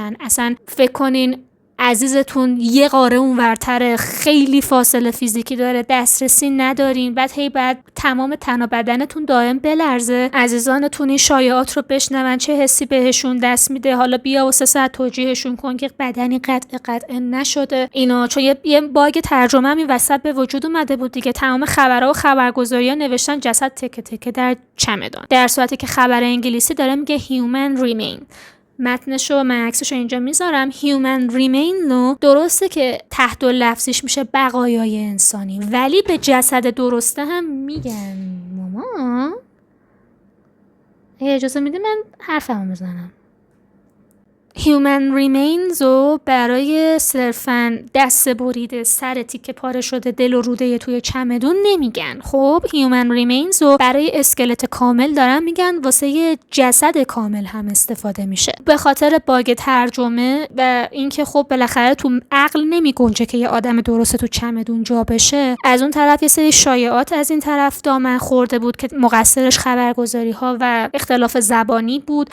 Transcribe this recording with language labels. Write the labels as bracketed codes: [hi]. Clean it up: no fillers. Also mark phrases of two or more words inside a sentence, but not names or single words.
[fa] اصلا فکر کنین عزیزتون یه قاره اونورتره، خیلی فاصله فیزیکی داره، دسترسی ندارین، بعد تمام تن و بدنتون دائم بلرزه، عزیزانتون این شایعات رو بشنون چه حسی بهشون دست میده، حالا بیا و 3 ساعت توجیهشون کن که بدنی قطع نشده اینا، چون یه باگ ترجمه هم این وسط به وجود اومده بود دیگه. تمام خبرها و خبرگزاری‌ها نوشتن جسد تکه تکه در چمدان، در صورتی که خبر انگلیسی داره میگه [en] human remain. [fa] متنشو من عکسشو اینجا میذارم. [en] human remain [fa] رو درسته که تحت لفظیش میشه بقایای انسانی، ولی به جسد درسته هم میگن. ماما اجازه میدی من حرفمو بزنم؟ [en] human remains [fa] رو برای صرفاً دست بریده، سر تیکه پاره شده، دل و روده توی چمدون نمیگن. خب [en] human remains [fa] رو برای اسکلت کامل دارن میگن، واسه یه جسد کامل هم استفاده میشه. به خاطر باگ ترجمه و اینکه خب بالاخره تو عقل نمیگنجه که یه آدم درسته تو چمدون جا بشه، از اون طرف یه سری شایعات از این طرف دامن خورده بود که مقصرش خبرگزاری ها و اختلاف زبانی بود.